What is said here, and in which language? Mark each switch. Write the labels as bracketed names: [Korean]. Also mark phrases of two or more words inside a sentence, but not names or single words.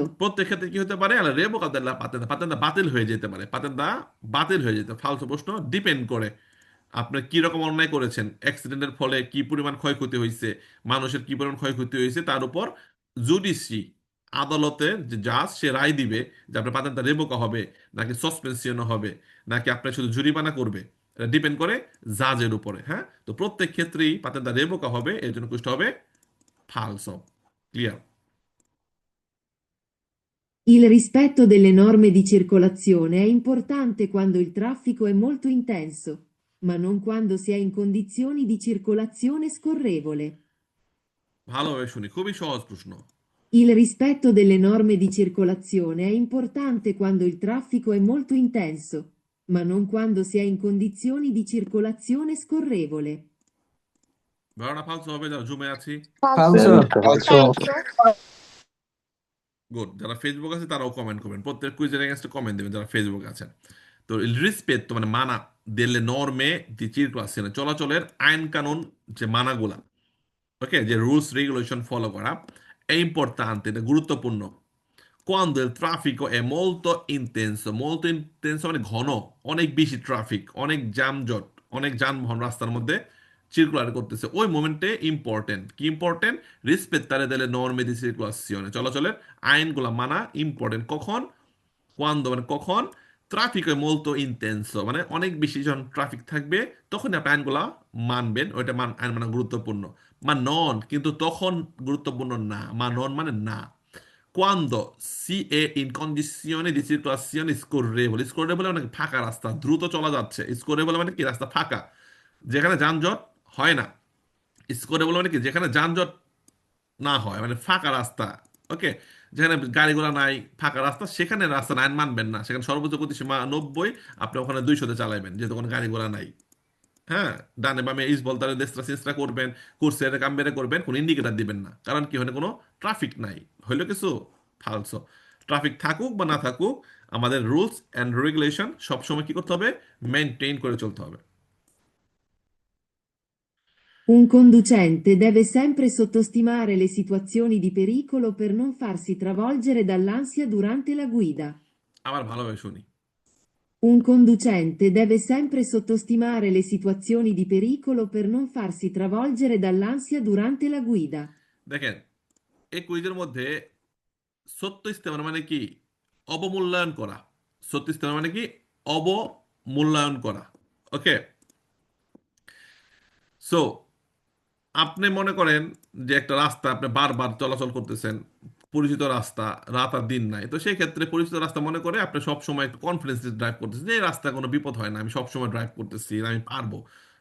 [Bangla] প্রত্যেক ক্ষেত্রে কি হতে পারে, [Italian] alla revoca della patente, [Bangla] পাতেন্তা বাতিল হয়ে যেতে পারে, পাতেন্তা বাতিল হয়ে যেতে, ফালতু প্রশ্ন, ডিপেন্ড করে আপনি কি রকম অন্যায় করেছেন, অ্যাক্সিডেন্টের ফলে কি পরিমাণ ক্ষয়ক্ষতি হয়েছে, মানুষের কি পরিমাণ ক্ষয়ক্ষতি হয়েছে, তার উপর জুডিশি, আদালতের যে জাজ সে রায় দিবে যে আপনার [Italian] patente revoca [Bangla] হবে নাকি সাসপেনশন হবে, নাকি আপনার শুধু জরিমানা করবে। এটা ডিপেন্ড করে জাজের উপরে। হ্যাঁ, তো প্রত্যেক ক্ষেত্রেই [Italian] patente revoca [Bangla] হবে, এর জন্য কুষ্ট হবে ফালসো। ক্লিয়ার? [Italian] Il rispetto delle norme di circolazione è importante quando il traffico è molto intenso, ma non quando si è in condizioni di circolazione scorrevole. [Bangla] ভালোভাবে শুনি, খুবই সহজ প্রশ্ন। [Italian] Il rispetto delle norme di circolazione è importante quando il traffico è molto intenso, ma non quando si è in condizioni di circolazione scorrevole. [Bangla] ধারণা ফালসো হবে, যারা জুমে আছি। falso, falso, গুড, যারা ফেসবুক আছে তারাও কমেন্ট করবেন, প্রত্যেক কুইজের এগেনস্টে কমেন্ট দেবেন যারা ফেসবুক আছেন। তো রিসপেক্ট মানে মানা, [Italian] delle norme di circolazione [Bangla] চলাচলের আইন কানুন, যে মানাগুলা, ওকে, যে [English] rules regulation follow [Bangla] করা, [Italian] è importante, [Bangla] এটা গুরুত্বপূর্ণ, [Italian] quando il traffico è molto intenso [Bangla] মানে ঘন, অনেক বেশি ট্রাফিক, অনেক যানজট, অনেক যানবাহন রাস্তার মধ্যে সার্কুলার করতেছে, ওই মোমেন্টে ইম্পর্টেন্ট, কি ইম্পর্টেন্ট, [Italian] rispettare delle norme di circolazione [Bangla] চলাচলের আইনগুলা মানা ইম্পর্টেন্ট, কখন, quando মানে কখন, [Italian] traffico molto intenso [Bangla] মানে অনেক বেশি যখন ট্রাফিক থাকবে তখন আপনি আইনগুলা মানবেন, ওইটা আইন মানা গুরুত্বপূর্ণ। [Italian] ma non [Bangla] কিন্তু তখন গুরুত্বপূর্ণ না, [Italian] ma non [Bangla] মানে না। [Italian] Quando si è in condizione di situazione scorrevole, scorrevole [Bangla] মানে কি? ফাঁকা রাস্তা, দ্রুত চলা যাচ্ছে, scorrevole মানে কি, রাস্তা ফাঁকা, যেখানে যানজট হয় না। scorrevole মানে কি, যেখানে যানজট না হয়, মানে ফাঁকা রাস্তা। ওকে, যেখানে গাড়ি ঘোড়া নাই, ফাঁকা রাস্তা, সেখানে রাস্তা আইন মানবেন না, সেখানে সর্বোচ্চ গতিসীমা 90, আপনি ওখানে 200-তে চালাবেন যেহেতু কোনো গাড়ি ঘোড়া নাই। হ্যাঁ, ডানে বামে [Italian] svoltare destra sinistra [Bangla] করবেন, [Italian] corsie cambiare [Bangla] করবেন, কোনো ইন্ডিকেটার দিবেন না, কারণ কি হয়, কোনো ট্রাফিক নাই, হইলো কিছু ফালসো। ট্রাফিক থাকুক বা না থাকুক, আমাদের [English] rules and regulation [Bangla] সবসময় কি করতে হবে, মেনটেন করে চলতে হবে। [Italian] Un conducente deve sempre sottostimare le situazioni di pericolo per non farsi travolgere dall'ansia durante la guida. [Bangla] আবার ভালোভাবে শুনি। [Italian] Un conducente deve sempre sottostimare le situazioni di pericolo per non farsi travolgere dall'ansia durante la guida. [Bangla] দেখেন, এই কুইজের মধ্যে সত্য ইস্তেমার মানে কি, অবমূল্যায়ন করা। সত্য ইস্তেমার মানে কি, অবমূল্যায়ন করা। ওকে, সো আপনি মনে করেন যে একটা রাস্তা আপনি বারবার চলাচল করতেছেন, পরিচিত রাস্তা, রাত আর দিন নাই, তো সেই ক্ষেত্রে পরিচিত রাস্তা মনে করে আপনি সব সময় একটু [English] confidence drive [Bangla] করতেছেন যে এই রাস্তায় কোনো বিপদ হয় না, আমি সব সময় ড্রাইভ করতেছি, আমি পারবো।